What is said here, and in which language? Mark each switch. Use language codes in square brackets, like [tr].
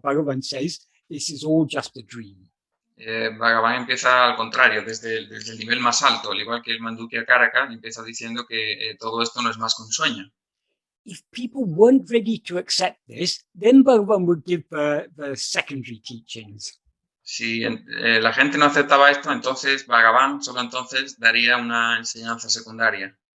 [en] Bhagavan says, this is all just a dream. [es] Bhagavan empieza al contrario, desde el nivel más alto, al igual que el Mandukya Karaka, empieza diciendo que todo esto no es más que un sueño. [en] If people weren't ready to accept this, then Bhagavan would give the secondary teachings. [es] Si la gente no aceptaba esto, entonces Bhagavan solo entonces daría una enseñanza secundaria.